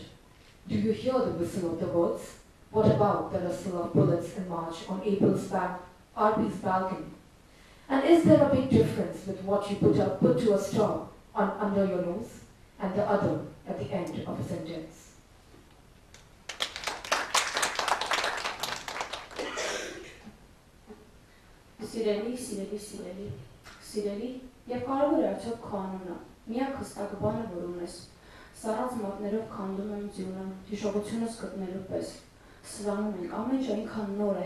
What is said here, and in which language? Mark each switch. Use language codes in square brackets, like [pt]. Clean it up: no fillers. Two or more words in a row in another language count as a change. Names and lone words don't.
[en] Do you hear the whistle of the birds? What about the rustle of bullets in March on RP's balcony? And is there a big difference with what you put to a stop under your nose and the other at the end of a sentence? [hy] Սիրելի, եւ կարևոր է արդյոք քո անունը, միակ հստակ բանը, որ ունես, սառած մատներով քանդում եմ ձյունը, հիշողությունս գտնելու պես, սրանում ենք, ամեն ինչ այնքան նոր է,